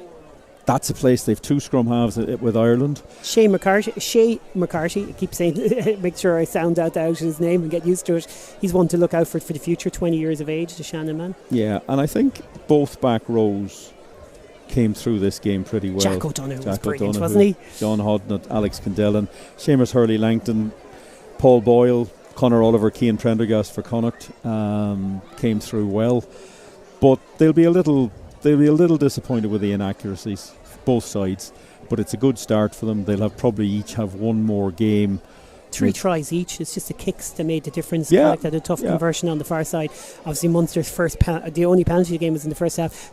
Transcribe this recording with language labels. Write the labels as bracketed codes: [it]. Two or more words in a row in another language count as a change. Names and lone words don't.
[en] That's a place they've 2 scrum halves with Ireland. Shay McCarthy, I keep saying, make sure I sound out his name and get used to it. He's one to look out for the future, 20 years of age, the Shannon man. Yeah, and I think both back rows came through this game pretty well. Jack O'Donoghue was brilliant, wasn't he? John Hodnett, Alex Kendellen, Seamus Hurley-Langton, Paul Boyle, Conor Oliver, Cian Prendergast for Connacht came through well. But they'll be a little disappointed with the inaccuracies, both sides, but it's a good start for them. They'll probably each have one more game. 3 tries each. It's just the kicks that made the difference. Connacht had a tough conversion on the far side. Obviously Munster's the only penalty game was in the first half.